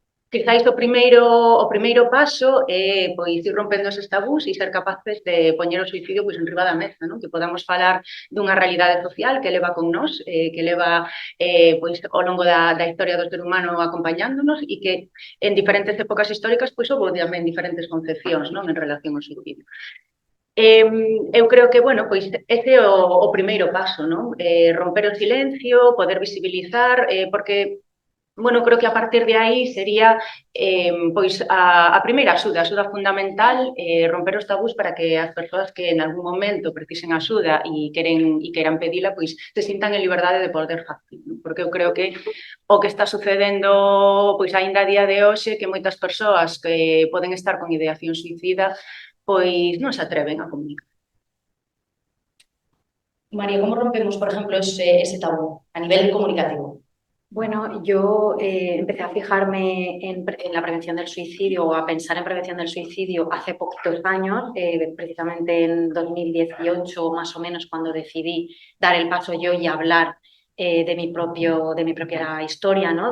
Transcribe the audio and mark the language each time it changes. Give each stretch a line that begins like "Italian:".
Galician: Quizáis o primeiro paso é pois, ir rompendo eses tabús e ser capaces de poñer o suicidio pois, en riba da mesa, non? Que podamos falar dunha realidade social que leva con nós, que leva pois, ao longo da historia do ser humano acompañándonos e que en diferentes épocas históricas pois, houve tamén diferentes concepcións, non? En relación ao suicidio. Eu creo que, bueno, pois ese é o primeiro paso, non? Romper o silencio, poder visibilizar, porque bueno, creo que a partir de aí sería pois a primeira axuda fundamental, romper os tabús para que as persoas que en algún momento precisen axuda e queiran pedila, pois se sintan en liberdade de poder facilo, porque eu creo que o que está sucedendo pois aínda a día de hoxe que moitas persoas que poden estar con ideación suicida pois non se atreven a comunicar.
Spanish: María, ¿cómo rompemos, por ejemplo, ese tabú a nivel comunicativo? Bueno, yo empecé a fijarme en la prevención del suicidio o a pensar en prevención del suicidio hace poquitos años, precisamente en 2018 más o menos, cuando decidí dar el paso yo y hablar de mi propia historia, ¿no?